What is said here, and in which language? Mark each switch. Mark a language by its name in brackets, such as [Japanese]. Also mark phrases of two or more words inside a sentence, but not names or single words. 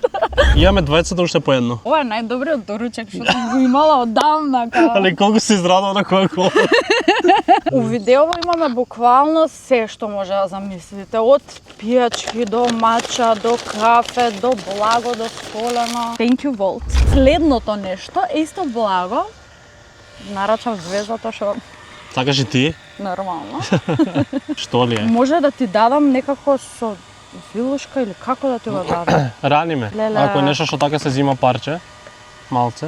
[Macedonian] Имаме двајцата уште по едно. Ова е најдобриот доручек што сум го имала одамна. Али колку се израдува на која кола. У видеово имаме буквално се што може да замислите. Од пијачки до мача, до кафе, до благо, до солено. [English] Thank you, Volt. [Macedonian] Следното нешто е исто благо. Нарачав звездата што Сакаш и ти? нормално. Што ли е? Може да ти дадам некако со вилушка или како да ти го дадам. Рани ме. Леле. Ако е нешто што така се зима парче, малце.